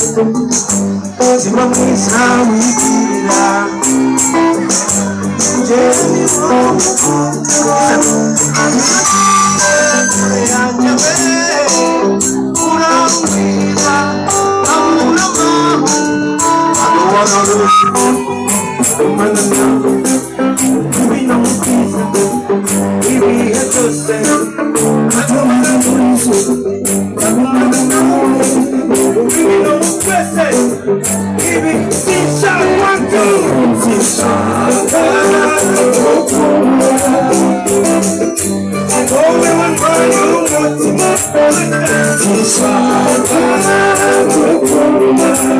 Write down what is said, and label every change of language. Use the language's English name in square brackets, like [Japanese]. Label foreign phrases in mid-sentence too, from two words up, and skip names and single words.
[Kinyarwanda] Umutima mwiza wigirira. Njye ni wowe ngukunda. Yanjye we, urambwira, abura amahoro. [English] I don't wanna lose you. [Kinyarwanda] Umwana nawe, ngwino mu bwiza. Ibihe byose, [English] I don't wanna lose you. [Kinyarwanda] Umwana nawe, ngwino mu twese. Ibi sinshaka, sinshaka kukubura. Wowe wampaye umutima. Sinshaka kukubura.